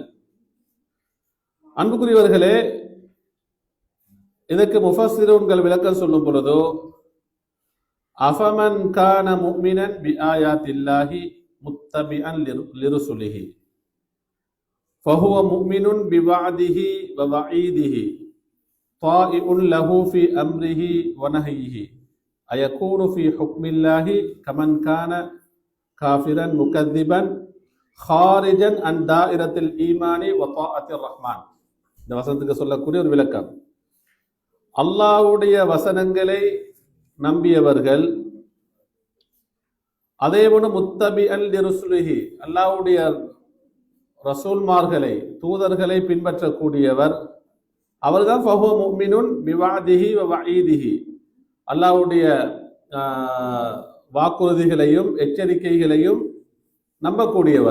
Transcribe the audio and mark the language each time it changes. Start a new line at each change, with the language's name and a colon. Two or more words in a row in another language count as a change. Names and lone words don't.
Tamil: அன்புக்குரியவர்களே, இதற்கு முஃபஸ்ஸிரூன்கள் விளக்கம் சொல்லும் பொழுது,
Arabic: أفمن كان مؤمنا بآيات الله متبعا لرسله فهو مؤمن بوعده ووعيده طائع له في أمره ونهيه أيكون في حكم الله كمن كان كافرا مكذبا خارجا عن دائرة الإيمان وطاعة الرحمن.
Tamil: இந்த வசனத்துக்கு சொல்லக்கூடிய ஒரு விளக்கம், அல்லாஹ்வுடைய வசனங்களை நம்பியவர்கள், அதேபோல
Arabic: متبعا لرسله,
Tamil: அல்லாஹ்வுடைய ரசூல்மார்களை தூதர்களை பின்பற்றக்கூடியவர், அவர்தான்
Arabic: فهو مؤمن بوعده ووعيده,
Tamil: அல்லாஹ்வுடைய வாக்குறுதிகளையும் எச்சரிக்கைகளையும் நம்பக்கூடியவர்.